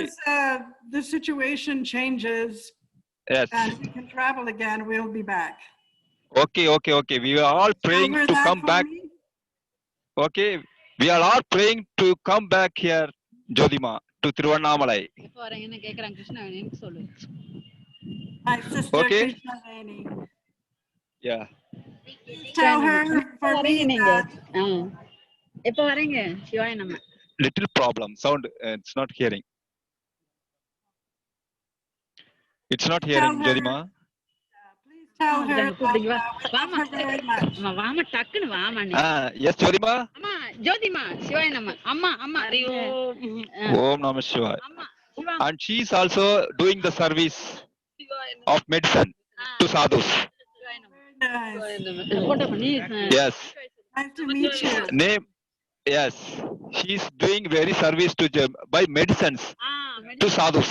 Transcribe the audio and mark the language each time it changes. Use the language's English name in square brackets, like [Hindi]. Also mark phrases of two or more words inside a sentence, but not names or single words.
[English] As the situation changes, yes, and we can travel again, we'll be back. Okay. We are all praying to come back. Okay, we are all praying to come back here, Jyoti Ma, to Tiruvannamalai. [Tamil] எப்போ வரீங்கன்னு கேக்குறாங்க. கிருஷ்ணவேணின்னு சொல்லு. [English] My sister Krishnaveni. Yeah. Tell her for me that. [Tamil] எப்போ வரீங்க? [Sanskrit] शिवाय नमः. [English] Little problem. Sound. It's not hearing. It's not hearing, Jyoti Ma. Please tell her. [Tamil] வாமா டக்குன்னு வாமா நீ. [English] Yes, Jyoti Ma. [Tamil] அம்மா ஜோதி மா [Sanskrit] शिवाय नमः. [Tamil] அம்மா ஹரியோ. [Sanskrit] ॐ नमः शिवाय. [English] And she is also doing the service of medicine to sadhus. Yes. Nice to meet you. Name. Yes, she is doing very service to by medicines to sadhus.